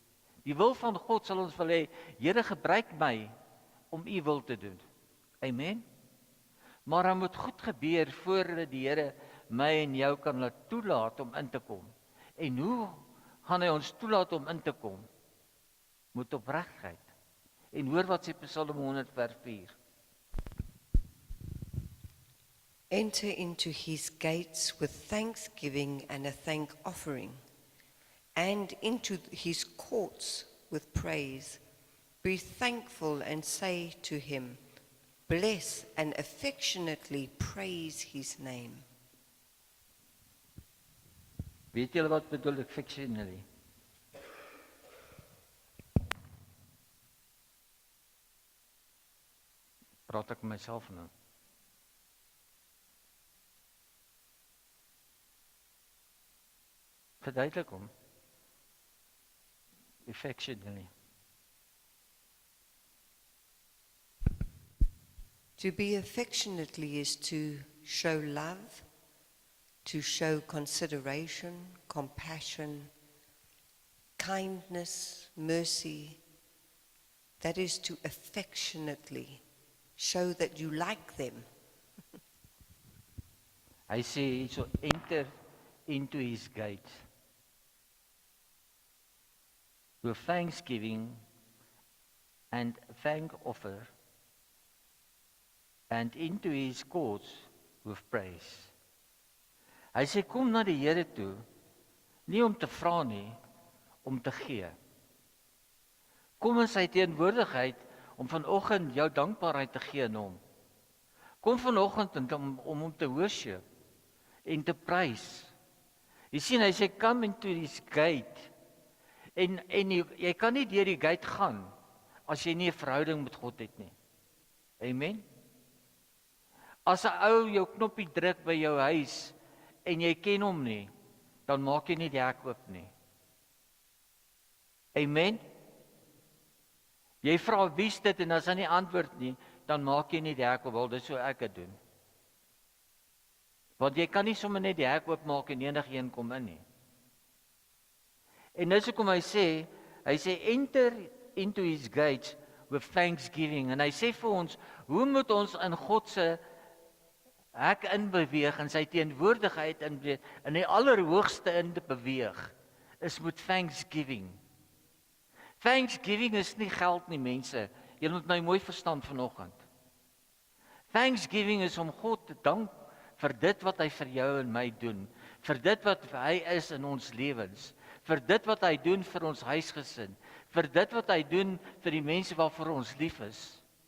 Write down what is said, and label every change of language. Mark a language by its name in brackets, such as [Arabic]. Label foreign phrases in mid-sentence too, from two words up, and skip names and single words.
[Afrikaans] Die wil van God sal ons wil hê, Here, gebruik my om u wil te doen. Amen. Maar dan moet goed gebeur voordat die Here my en jou kan laat toelaat om in te kom. En hoe gaan hy ons toelaat om in te kom met opregtheid. En hoor wat sê Psalm 100 vers 4. [English] Enter into his gates with thanksgiving and a thank offering, and into his courts with praise. Be thankful and say to him, bless and affectionately praise his name. [Afrikaans] Weet julle wat bedoel affectionately? Praat ek met myself nou? Verduidelik hom. [English] Affectionately. To be affectionately is to show love, to show consideration, compassion, kindness, mercy. That is to affectionately show that you like them. [Afrikaans] Hy sê, [English] so enter into his gates with thanksgiving and thank offer, and into his courts with praise. [Afrikaans] Hy sê, kom na die Here toe, nie om te vra nie, om te gee. Kom in sy teenwoordigheid, om vanoggend jou dankbaarheid te gee aan hom. Kom vanoggend om hom te worship, en te prys. Jy sien, hy sê, [English] come into his gate, [Afrikaans] en jy kan nie deur die gate gaan, as jy nie 'n verhouding met God het nie. Amen? As 'n ou jou knoppie druk by jou huis, en jy ken hom nie, dan maak jy nie die hek oop nie. Amen? Jy vra wie's dit, en as hy nie antwoord nie, dan maak jy nie die hek oop, wel, dis so ek het doen. Want jy kan nie sommer net die hek oopmaak en enigeen kom in nie. En dis hoekom hy sê, [English] enter into his gates with thanksgiving. [Afrikaans] En hy sê vir ons, hoe moet ons in God se hek inbeweeg, in sy teenwoordigheid in die allerhoogste in te beweeg, is met thanksgiving. Thanksgiving is nie geld nie, mense. Jy moet my mooi verstaan vanoggend. Thanksgiving is om God te dank vir dit wat hy vir jou en my doen, vir dit wat hy is in ons lewens, vir dit wat hy doen vir ons huisgesin, vir dit wat hy doen vir die mense waarvoor ons lief is.